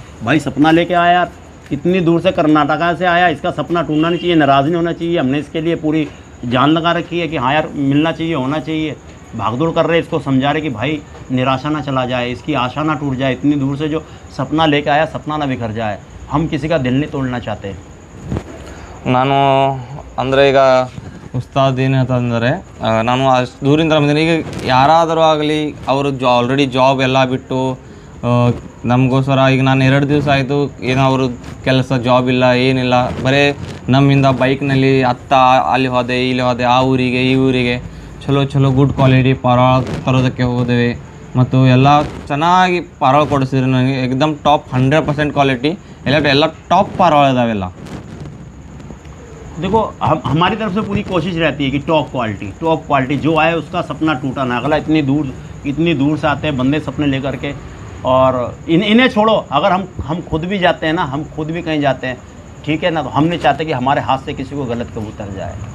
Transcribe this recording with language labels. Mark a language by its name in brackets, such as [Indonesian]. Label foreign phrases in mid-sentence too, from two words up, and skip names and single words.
[Hindi] भाई सपना लेके आया यार, इतनी दूर से कर्नाटका से आया, इसका सपना टूटना नहीं चाहिए, नाराज़ नहीं होना चाहिए। हमने इसके लिए पूरी जान लगा रखी है कि हाँ यार मिलना चाहिए, होना चाहिए। भागदौड़ कर रहे, इसको समझा रहे कि भाई निराशा ना चला जाए, इसकी आशा ना टूट जाए, इतनी दूर से जो सपना लेके आया सपना ना बिखर जाए। हम किसी का दिल नहीं तोड़ना चाहते। [Kannada] ನಾನು ಅಂದರೆ ಈಗ ಉಸ್ತಾದ್ ಏನಂತಂದರೆ, ನಾನು ಅಷ್ಟು ದೂರಿಂದ ಬಂದಿದ್ದೀನಿ. ಈಗ ಯಾರಾದರೂ ಆಗಲಿ ಅವರು [English] already job [Kannada] ಎಲ್ಲ ಬಿಟ್ಟು ನಮಗೋಸ್ಕರ, ಈಗ ನಾನು 2 ದಿವಸ ಆಯಿತು ಏನೋ ಅವರು ಕೆಲಸ ಜಾಬ್ ಇಲ್ಲ ಏನಿಲ್ಲ, ಬರೀ ನಮ್ಮಿಂದ ಬೈಕ್ನಲ್ಲಿ ಅಲ್ಲಿ ಹೋದೆ ಇಲ್ಲಿ ಹೋದೆ, ಆ ಊರಿಗೆ ಈ ಊರಿಗೆ ಚಲೋ [English] good quality [Kannada] ಪಾರಾಳ ತರೋದಕ್ಕೆ ಹೋದೇವೆ. ಮತ್ತು ಎಲ್ಲ ಚೆನ್ನಾಗಿ ಪಾರಾಳ ಕೊಡಿಸಿದ್ರು ನನಗೆ, ಏಕದಮ್ [English] top 100% quality [Kannada] ಎಲ್ಲ ಟಾಪ್ ಪಾರಾಳ ಇದಾವೆಲ್ಲ. [Hindi] देखो हमारी तरफ से पूरी कोशिश रहती है कि [English] top quality [Hindi] जो आए उसका सपना टूटा ना। अगला इतनी दूर से आते हैं बंदे सपने लेकर के, और इन्हें छोड़ो, अगर हम खुद भी जाते हैं ना, हम खुद भी कहीं जाते हैं, ठीक है ना, तो हम नहीं चाहते कि हमारे हाथ से किसी को गलत कबूतर जाए।